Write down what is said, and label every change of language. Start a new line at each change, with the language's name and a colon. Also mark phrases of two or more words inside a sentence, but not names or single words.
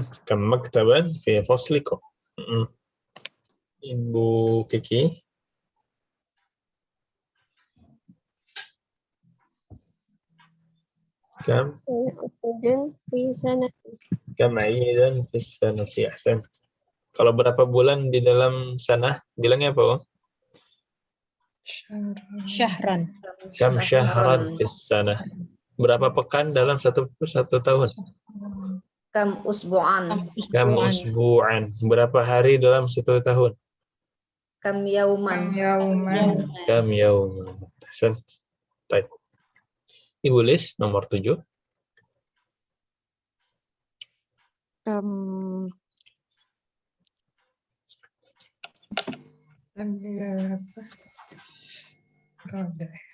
Arabic: كم مكتبا في فصلكم.
Indonesian: Ibu Kiki. Kam
Arabic: عيدا في السنة. كم عيدا في السنة أحسن.
Indonesian: Kalau berapa bulan di dalam sana, bilangnya apa, Om?
Arabic: Syahran. كم شهرا في سنة.
Indonesian: Berapa pekan dalam satu tahun?
Arabic: كم أسبوعا. كم أسبوعا.
Indonesian: Berapa hari dalam satu tahun?
Arabic: كم يوما. كم يوما أحسن.
Indonesian: Baik. Ibu Lis, nomor 7. Roda.